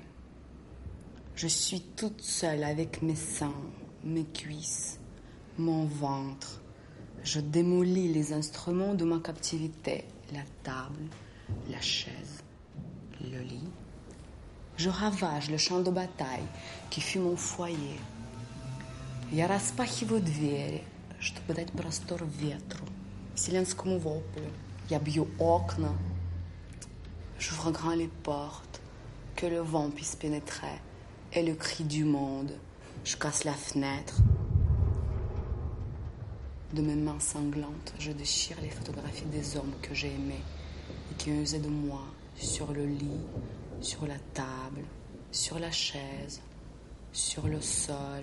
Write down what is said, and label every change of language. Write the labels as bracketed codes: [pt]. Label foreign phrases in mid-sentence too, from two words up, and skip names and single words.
[fr] Je suis toute seule avec mes seins, mes cuisses, mon ventre. Je démolis les instruments de ma captivité, la table, la chaise, le lit. Je ravage le champ de bataille qui fut mon foyer. [ru] Я распахиваю двери, чтобы дать простор ветру, вселенскому воплю. Я бью окна. [fr] J'ouvre grand les portes, que le vent puisse pénétrer et le cri du monde. Je casse la fenêtre. De mes mains sanglantes, je déchire les photographies des hommes que j'ai aimés et qui ont usé de moi sur le lit, sur la table, sur la chaise, sur le sol.